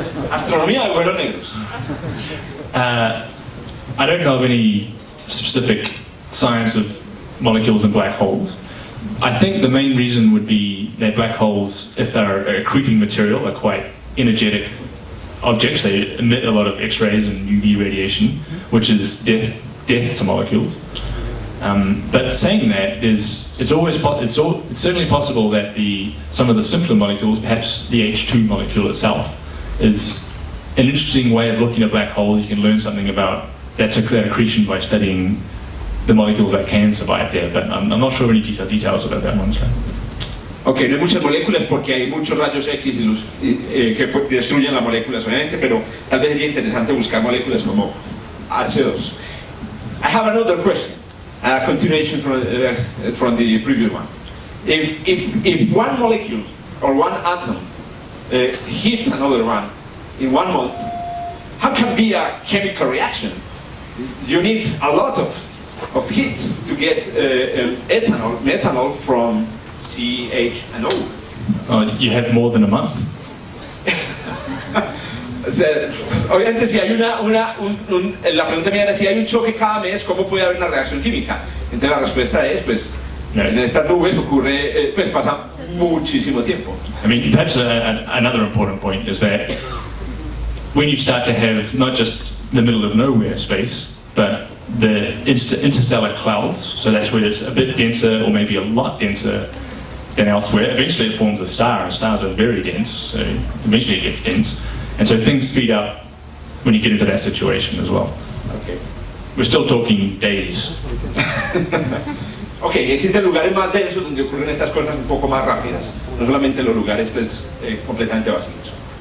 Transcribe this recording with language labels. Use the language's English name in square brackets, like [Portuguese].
[Spanish] Astronomía de agujeros negros. [English] I don't know of any specific science of molecules in black holes. I think the main reason would be that black holes, if they're accreting material, are quite energetic objects. They emit a lot of X-rays and UV radiation, which is death to molecules. But saying that, it's certainly possible that some of the simpler molecules, perhaps the H2 molecule itself, is an interesting way of looking at black holes. You can learn something about that accretion by studying the molecules that can survive there, but I'm not sure any details about that one. So. [Spanish] Ok, no hay muchas moléculas porque hay muchos rayos X que destruyen las moléculas, obviamente, pero tal vez sería interesante buscar moléculas como H2. [English] I have another question, a continuation from the previous one. If one molecule or one atom hits another one in 1 month, how can be a chemical reaction? You need a lot of hits to get methanol from CH and O. Oh, you have more than a month. [Spanish] Obviamente, si hay la pregunta mía era si hay un choque cada mes, ¿cómo puede haber una reacción química? Entonces la respuesta es, pues, en estas nubes ocurre, pues pasa muchísimo tiempo. [English] I mean, perhaps another important point is that when you start to have not just the middle of nowhere space, but the interstellar clouds, so that's where it's a bit denser or maybe a lot denser than elsewhere. Eventually it forms a star, and stars are very dense, so eventually it gets dense. And so things speed up when you get into that situation as well. Okay. We're still talking days. [Spanish] Ok, existen lugares más densos donde ocurren estas cosas un poco más rápidas, no solamente los lugares pues, completamente vacíos.